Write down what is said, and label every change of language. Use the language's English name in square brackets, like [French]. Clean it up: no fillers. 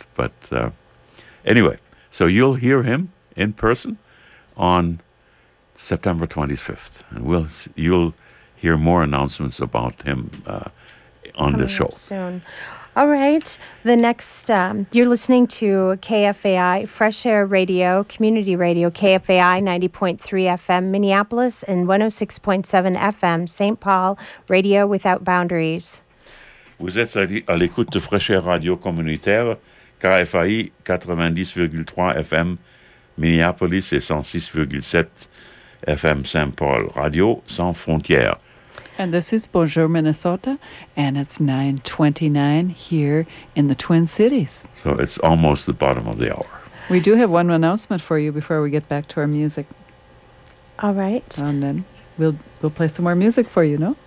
[English] But anyway, so you'll hear him in person on September 25th, and you'll hear more announcements about him on the show soon. All right. The next, you're listening to KFAI, Fresh Air Radio, Community Radio, KFAI 90.3 FM, Minneapolis, and 106.7 FM, St. Paul, Radio Without Boundaries. [French] Vous êtes à l'écoute de Fresh Air Radio Communautaire, KFAI 90.3 FM, Minneapolis et 106.7 FM, St. Paul, Radio Sans Frontières. [English] And this is Bonjour Minnesota, and it's 9:29 here in the Twin Cities. So it's almost the bottom of the hour. We do have one announcement for you before we get back to our music. All right. And then we'll play some more music for you, no?